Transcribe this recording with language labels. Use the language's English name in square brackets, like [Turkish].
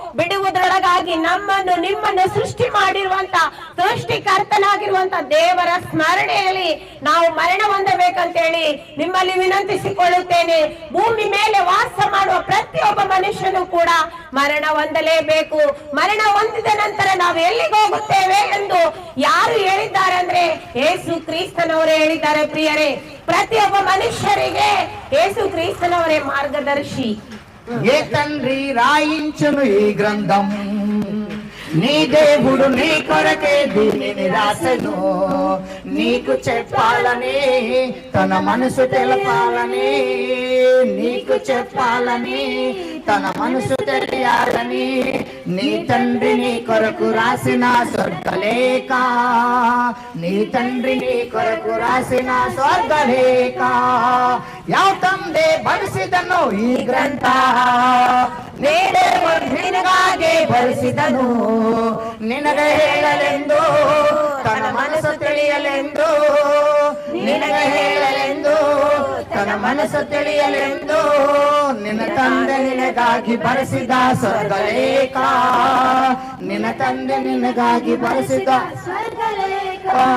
[Kannada] ಬಿಡುವುದರೊಳಗಾಗಿ ನಮ್ಮನ್ನು ನಿಮ್ಮನ್ನು ಸೃಷ್ಟಿ ಮಾಡಿರುವಂತ ಸೃಷ್ಟಿಕರ್ತನಾಗಿರುವಂತ ದೇವರ ಸ್ಮರಣೆಯಲ್ಲಿ ನಾವು ಮರಣ ಹೊಂದಬೇಕಂತೇಳಿ ನಿಮ್ಮಲ್ಲಿ ವಿನಂತಿಸಿಕೊಳ್ಳುತ್ತೇನೆ. ಭೂಮಿ ಮೇಲೆ ವಾಸ ಮಾಡುವ ಪ್ರತಿಯೊಬ್ಬ ಮನುಷ್ಯನು ಕೂಡ ಮರಣ ಹೊಂದಲೇಬೇಕು. ಮರಣ ಹೊಂದಿದ ನಂತರ ನಾವು ಎಲ್ಲಿಗೆ ಹೋಗುತ್ತೇವೆ ಎಂದು ಯಾರು ಹೇಳಿದ್ದಾರೆ ಅಂದ್ರೆ ಯೇಸು ಕ್ರಿಸ್ತನವರೇ ಹೇಳಿದ್ದಾರೆ. ಪ್ರಿಯರೇ, [Telugu] ప్రతి ఒక్క మనుష్యుడికి యేసుక్రీస్తునవరే మార్గదర్శి. ఏ తండ్రి రాయించును ఈ గ్రంథం, నీ దేవుడు నీ కొరకే దీనిని రాసెను. నీకు చెప్పాలని, తన మనసు తెలపాలని, నీకు చెప్పాలని, తన మనసు తెలియాలని నీ తండ్రి నీ కొరకు రాసిన స్వర్గలేఖ, నీ తండ్రి నీ కొరకు రాసిన స్వర్గలేఖ. [Kannada] ಯಾವ ತಂದೆ ಬರೆಸಿದನು ಈ ಗ್ರಂಥ, ನಿನಗಾಗಿ ಬರೆಸಿದನು. ನಿನಗೆ ಹೇಳಲೆಂದು, ತನ್ನ ಮನಸ್ಸು ತಿಳಿಯಲೆಂದು, ನಿನಗೆ ಹೇಳಲೆಂದು, ತನ್ನ ಮನಸ್ಸು ತಿಳಿಯಲೆಂದು ನಿನ್ನ ತಂದೆ ನಿನಗಾಗಿ ಬರೆಸಿದ ಸ್ವರ್ಗಲೇಖ, ನಿನ್ನ ತಂದೆ ನಿನಗಾಗಿ ಬರೆಸಿದ ಸ್ವರ್ಗಲೇಖ.